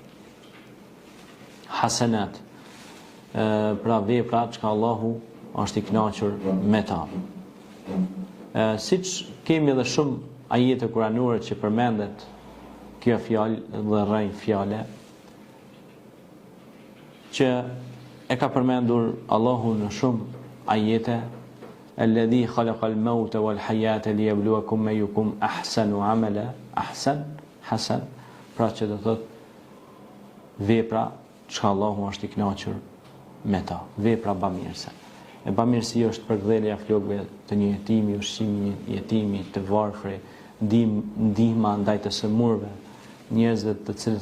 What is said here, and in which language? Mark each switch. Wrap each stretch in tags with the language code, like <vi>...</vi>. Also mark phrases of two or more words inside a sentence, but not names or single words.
<sq>Hasanat, pra vepra që Allahu është i kënaqur me ta. Siç kemi edhe shumë ajete kuranore që përmendet kjo fjalë dhe rrejnë fjale, që e ka përmendur Allahu në shumë ajete,</sq> <ar>الذي خلق الموت والحياة ليبلوكم أيكم أحسن عملا أحسن حسن,</ar> <sq>pra që do thot vepra që Allahu është i kënaqur me ta, vepra bamirëse. E bamirësia është përkthjelja e flokëve të një jetimi, ushqimi i jetimit, të varfër, ndihma ndaj të sëmurëve, njerëzve të cilët</sq>